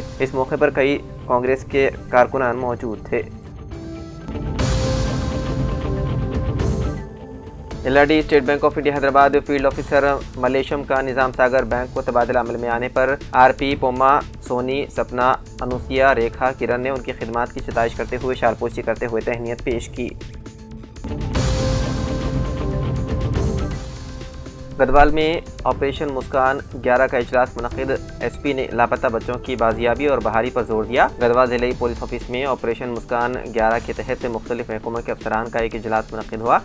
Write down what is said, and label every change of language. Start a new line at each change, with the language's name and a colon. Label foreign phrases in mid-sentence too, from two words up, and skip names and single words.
Urdu: اس موقع پر کئی کانگریس کے کارکنان موجود تھے۔ LRD اسٹیٹ بینک آف انڈیا حیدرآباد فیلڈ آفیسر ملیشم کا نظام ساگر بینک کو تبادلہ عمل میں آنے پر RP پوما، سونی، سپنا، انوسیا، ریکھا، کرن نے ان کی خدمات کی ستائش کرتے ہوئے شال پوشی کرتے ہوئے تہنیت پیش کی۔ گدوال میں آپریشن مسکان 11 کا اجلاس منعقد۔ SP نے لاپتہ بچوں کی بازیابی اور بحالی پر زور دیا۔ گدوال ضلعی پولیس آفس میں آپریشن مسکان 11 کے تحت مختلف محکموں کے افسران کا ایک اجلاس منعقد ہوا۔